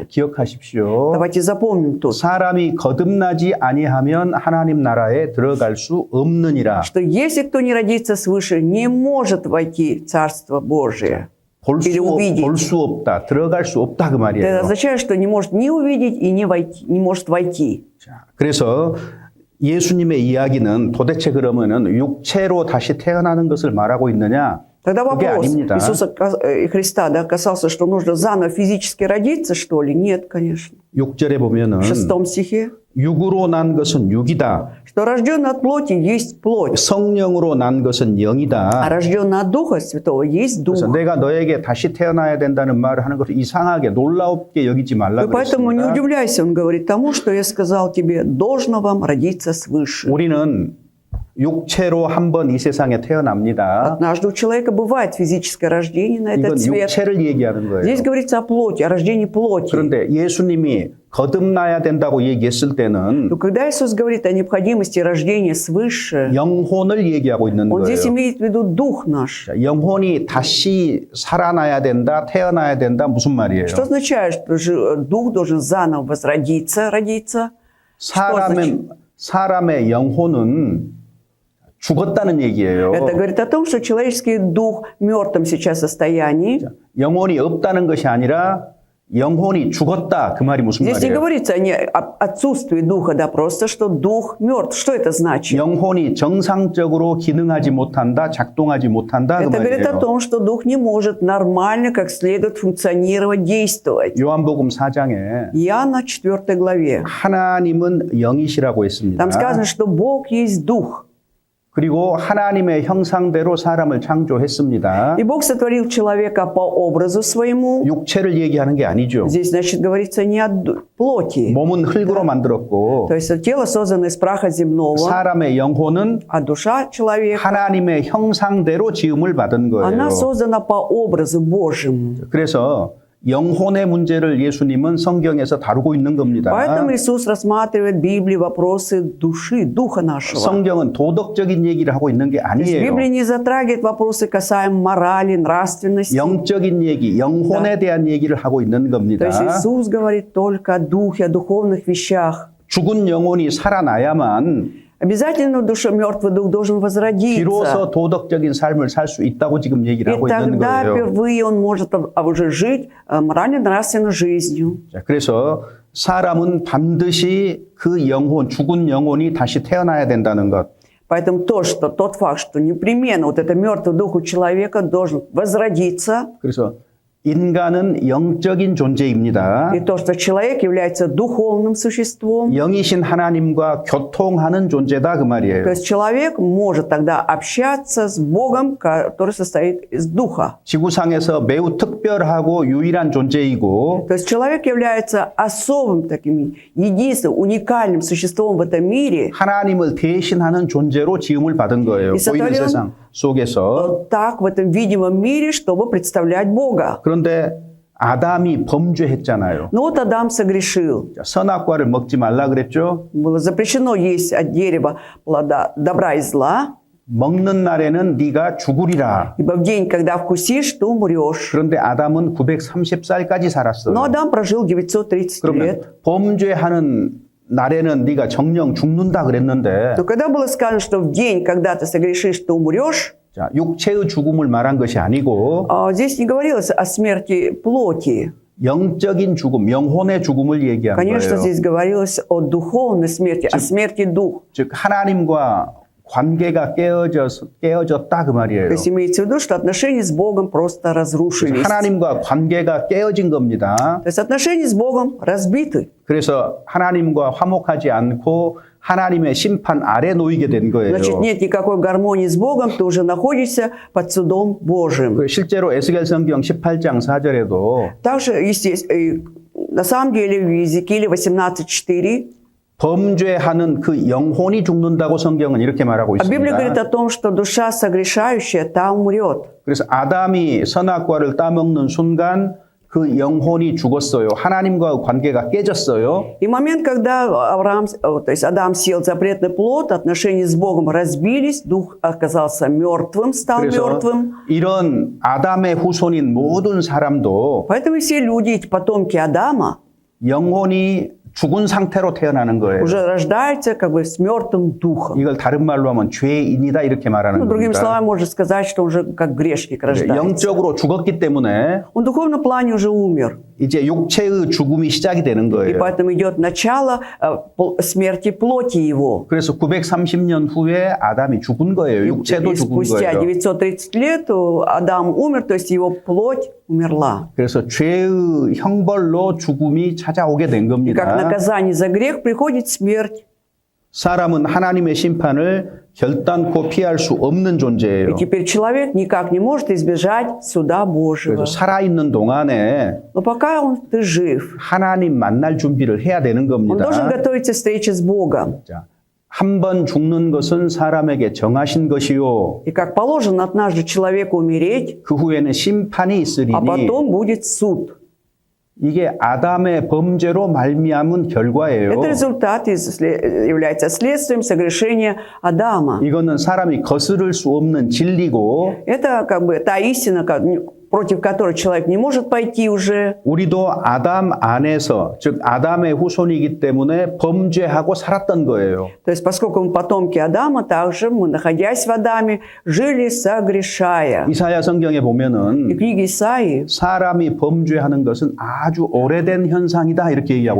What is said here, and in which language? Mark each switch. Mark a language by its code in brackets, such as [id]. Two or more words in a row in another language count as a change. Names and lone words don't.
[ko] 기억하십시오. [ru] Давайте запомним тут, [ko] 사람이 거듭나지 아니하면 하나님 나라에 들어갈 수 없느니라. [ru] что если кто не родится свыше, не может войти в Царство Божие. Или увидеть. [ko] 볼 수 없다. 들어갈 수 없다 그 [ru] Это [ko] 말이에요. [ru] означает, что не может ни увидеть и не, войти, не может войти. [ko] 자, 그래서 예수님의 이야기는 도대체 그러면은 육체로 다시 태어나는 것을 말하고 있느냐? [ru] Тогда [ko] 그게 [ru] вопрос [ko] 아닙니다. [ru] Иисуса Христа, да, касался, что нужно заново физически родиться, что ли? Нет, конечно. [ko] 6절에 보면은 [ru] В 6 стихе, [ko] 육으로 난 것은 육이다. [ru] что рожденный от плоти есть плоть, [ko] 성령으로 난 것은 [ru] а [ko] 영이다. [ru] рожденный от Духа Святого есть Дух. [ko] 그래서 내가 너에게 다시 태어나야 된다는 말을 하는 것을 이상하게 놀랍게 여기지 [ru] И [ko] 말라 [ru] поэтому не [ko] 그랬습니다. [ru] удивляйся, он говорит тому, что я сказал тебе, должно вам родиться свыше. [ko] 우리는 육체로 한 번 이 세상에 태어납니다. [ru] Однажды у человека бывает физическое рождение на [ko] 이건 [ru] этот свет. [ko] 육체를 얘기하는 거예요. [ru] Здесь говорится о плоти, о рождении плоти. [ko] 그런데 예수님이 거듭나야 된다고 얘기했을 때는 [ru] Но когда Иисус говорит о необходимости рождения свыше, [ko] 영혼을 얘기하고 있는 [ru] Он здесь [ko] 거예요. [ru] имеет в виду дух наш. [ko] 자, 영혼이 다시 살아나야 된다, 태어나야 된다 무슨 말이에요? [ru] Что означает, что дух должен заново возродиться, родиться? [ko] 사람의 영혼은 죽었다는 얘기예요. [ru] Это говорит о том, что человеческий дух в мертвом сейчас состоянии. [ko] 영혼이 없다는 것이 아니라 영혼이 죽었다 그 말이 무슨 [ru] Здесь не [ko] 말이에요? [ru] говорится об отсутствии духа, да, просто что дух мертв. Что это значит? [ko] 영혼이 정상적으로 기능하지 못한다, 작동하지 못한다 그 [ru] Это говорит о [ko] 말이에요. [ru] том, что дух не может нормально, как следует функционировать, действовать. [ko] 요한복음 4장에 [ru] Иоанна 4 главе. [ko] 하나님은 영이시라고 했습니다. [ru] Там сказано, что Бог есть дух. [ko] 그리고 하나님의 형상대로 사람을 창조했습니다. [ru] И Бог сотворил человека по образу своему. [ko] 육체를 얘기하는 게 아니죠. [ru] Здесь, значит, говорится не о плоти. [ko] 몸은 흙으로 만들었고 [ru] То есть тело создано из праха земного, [ko] 사람의 영혼은 [ru] а душа человека, [ko] 하나님의 형상대로 지음을 받은 거예요. [ru] она создана по образу Божьему. [ko] 그래서 영혼의 문제를 예수님은 성경에서 다루고 있는 겁니다. [ru] Поэтому Иисус рассматривает в Библии вопросы души, духа нашего. [ko] 성경은 도덕적인 얘기를 하고 있는 게 [ru] То есть [ko] 아니에요. [ru] Библия не затрагивает вопросы касаемо морали, нравственности. [ko] 영적인 얘기, 영혼에 대한 얘기를 하고 있는 [ru] То [ko] 겁니다. [ru] есть Иисус говорит только о духе, о духовных вещах. [ko] 죽은 영혼이 살아나야만 [ru] Обязательно душа, мертвый дух должен возродиться. [ko] 비로소 도덕적인 삶을 살 수 있다고 지금 얘기를 [ru] И [ko] 하고 있는 [ru] тогда [ko] 거예요. [ru] впервые он может уже жить морально-нравственной жизнью. [ko] 자, 그래서 사람은 반드시 그 영혼, 죽은 영혼이 다시 태어나야 된다는 것. [ru] Поэтому тот факт, что непременно вот это мертвый дух у человека должен возродиться, [ko] 그래서 인간은 영적인 존재입니다. [ru] и то, что человек является духовным существом, [ko] 영이신 하나님과 교통하는 존재다 그 말이에요. [ru] то есть человек может тогда общаться с Богом, который состоит из духа. [ko] 지구상에서 매우 특별하고 유일한 존재이고 [ru] То есть человек является особым таким, единственным, уникальным существом в этом мире, [ko] 하나님을 대신하는 존재로 지음을 받은 거예요. 이 보이는 사탄은 세상 속에서. [ru] так в этом видимом мире, чтобы представлять Бога. [ko] 그런데 아담이 범죄했잖아요. [ru] Но вот Адам согрешил. [ko] 자, 선악과를 먹지 말라 그랬죠. [ru] Было запрещено есть от дерева плода добра и зла, [ko] 먹는 날에는 네가 죽으리라. [ru] ибо в день, когда вкусишь, ты умрешь. [ko] 그런데 아담은 930살까지 살았어요. [ru] Но Адам прожил 930 [ko] 그러면 [ru] лет. [ko] 범죄하는 날에는 네가 정령 죽는다 그랬는데 [ru] Но когда было сказано, что в день, когда ты согрешишь, ты умрешь, [ko] 자, 육체의 죽음을 말한 것이 아니고 [ru] здесь не говорилось о смерти плоти. [ko] 영적인 죽음, 영혼의 죽음을 얘기한 [ru] Конечно, [ko] 거예요. [ru] здесь говорилось о духовной смерти, о смерти духа. [ko] 즉 하나님과 관계가 깨어졌다 그 [ru] То [ko] 말이에요. [ru] есть имеется в виду, что отношения с Богом просто разрушились. [ko] 하나님과 관계가 깨어진 겁니다. [ru] То есть отношения с Богом разбиты. [ko] 그래서 하나님과 화목하지 않고 하나님의 심판 아래 놓이게 된 거예요. [ru] Значит, нет никакой гармонии с Богом, ты уже находишься под судом Божьим. [ko] 실제로 에스겔 성경 18장 4절에도 [ru] Также, естественно, на самом деле в Иезекииле 18:4 [ko] 범죄하는 그 영혼이 죽는다고 성경은 이렇게 말하고 [ru] Библия говорит [ko] 있습니다. [ru] о том, что душа согрешающая, та умрет. [ko] 그래서 아담이 선악과를 따먹는 순간 그 영혼이 죽었어요. 하나님과 관계가 깨졌어요. [ru] И момент, когда то есть Адам съел запретный плод, отношения с Богом разбились, дух оказался мертвым, стал [ko] 그래서 [ru] мертвым. [ko] 이런 아담의 후손인 모든 사람도 [ru] Поэтому все люди, эти потомки Адама, [ko] 영혼이 죽은 상태로 태어나는 거예요. [ru] уже рождаются как бы с мертвым духом. [ko] 이걸 다른 말로 하면 죄인이다 이렇게 말하는 [ru] Другими [ko] 겁니다. [ru] словами, можно сказать, что уже как грешник рождается. [ko] 영적으로 죽었기 때문에 [ru] Он в духовном плане уже умер. [ko] 이제 육체의 죽음이 시작이 되는 [ru] И [ko] 거예요. [ru] поэтому идет начало смерти плоти его. [ko] 그래서 930년 후에 아담이 죽은 거예요. 육체도 [ru] И [ko] 죽은 [ru] спустя [ko] 거예요. [ru] 930 лет Адам умер, то есть его плоть умерла. [ko] 그래서 죄의 형벌로 죽음이 찾아오게 된 [ru] И как [ko] 겁니다. [ru] наказание за грех приходит смерть. [ko] 사람은 하나님의 심판을 결단코 피할 수 없는 존재예요. [ru] И теперь человек никак не может избежать суда Божьего. [ko] 그래서 살아있는 동안에 [ru] Но пока ты жив, [ko] 하나님 만날 준비를 해야 되는 [ru] он должен [ko] 겁니다. [ru] готовиться к встрече с Богом. [ko] 한 번 죽는 것은 사람에게 정하신 것이요. [ru] И как положено однажды человеку умереть, [ko] 그 후에는 심판이 있으리니 [ru] а потом будет суд. [ko] 이게 아담의 범죄로 말미암은 결과예요. [ru] Это результат является следствием согрешения Адама. [ko] 이거는 사람이 거스를 수 없는 진리고 [ru] Это как бы та истина, против которой человек не может пойти уже. [ko] 우리도 아담 안에서, 즉 아담의 후손이기 때문에 범죄하고 살았던 거예요. [ru] То есть, поскольку мы потомки Адама, также мы, находясь в Адаме, жили согрешая. [ko] 이사야 성경에 [ru] И [ko] 보면은 [ru] книги Исаии, [ko] 사람이 범죄하는 것은 아주 오래된 현상이다 이렇게 얘기하고